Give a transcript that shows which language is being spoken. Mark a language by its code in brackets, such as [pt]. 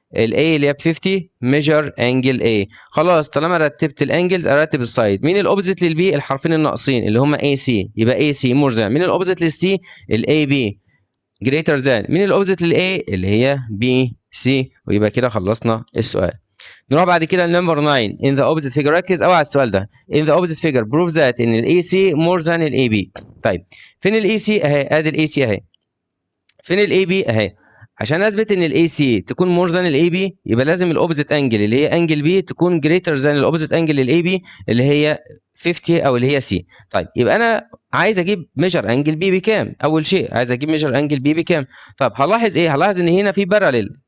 [ar] الاي اللي هي ب 50 ميجر انجل اي. خلاص طالما رتبت الانجلز ارتب السايد. مين الاوبزيت للبي؟ الحرفين الناقصين اللي هم اي سي، يبقى اي سي مور ذان. مين الاوبزيت للسي؟ الاي بي جريتر ذان. مين الاوبزيت للاي؟ اللي هي بي سي. ويبقى كده خلصنا السؤال. نروح بعد كده لنمبر 9 [en] in the opposite figure. [ar] ركز قوي على السؤال ده. [en] in the opposite figure prove that [ar] ان الاي سي [en] more than [ar] الاي بي. طيب فين الاي سي؟ اهي، ادي الاي سي اهي. فين الاي بي؟ اهي. عشان اثبت ان الاي سي تكون مور ذان الاي بي يبقى لازم الاوبزيت انجل اللي هي انجل بي تكون جريتر ذان الاوبزيت انجل للاي بي اللي هي 50 او اللي هي سي. طيب يبقى انا عايز اجيب ميجر انجل بي بكام؟ اول شيء عايز اجيب ميجر انجل بي بكام؟ طب هلاحظ ايه؟ هلاحظ ان هنا في باراليل.